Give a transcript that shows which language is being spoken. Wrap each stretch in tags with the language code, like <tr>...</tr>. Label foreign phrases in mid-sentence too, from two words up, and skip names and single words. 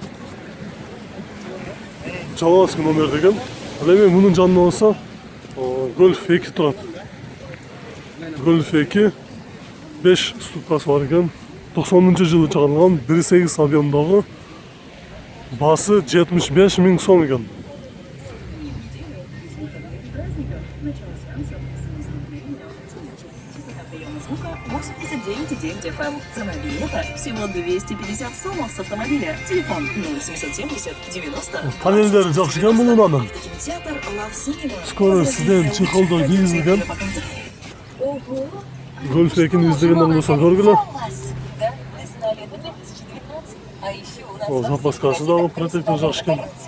<ky>Жалгасый номер деген. Ал эми мунун жанында болсо Golf 2 турат. Golf 2 5 ступкасы бар экен. 90-жылы чыгарылган 1.8 объемдагы. Басы 75 000 сом экен. FM.</ky> <ru>Цена билета всего 250 сомов с автомобиля.</ru> <ky>Телефон 0770 90. Панелдери жакшы экен бул унанын. Кинотеатр Love Cinema. Скоро сизден чехолдо кийгизилген Golf 2-ни издегендер болсо көргүлө. О, запаскасы дагы протектор жакшы экен.</ky>